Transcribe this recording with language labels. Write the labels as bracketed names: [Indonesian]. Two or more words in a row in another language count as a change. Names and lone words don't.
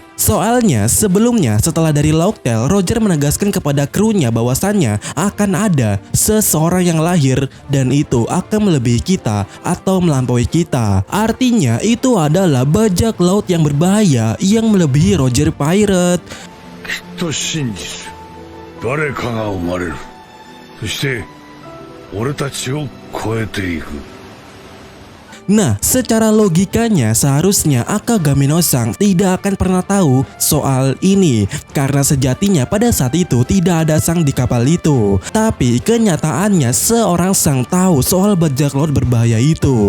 [Indonesian] Soalnya sebelumnya setelah dari Locktail, Roger menegaskan kepada krunya bahwasannya akan ada seseorang yang lahir dan itu akan melebihi kita atau melampaui kita. Artinya itu adalah bajak laut yang berbahaya yang melebihi Roger Pirate. [Japanese] きっと真実。誰かが生まれる。そして俺たちを超えていく。 [Indonesian] Nah, secara logikanya seharusnya Akagami no Sang tidak akan pernah tahu soal ini karena sejatinya pada saat itu tidak ada Sang di kapal itu. Tapi kenyataannya seorang Sang tahu soal bajak laut berbahaya itu.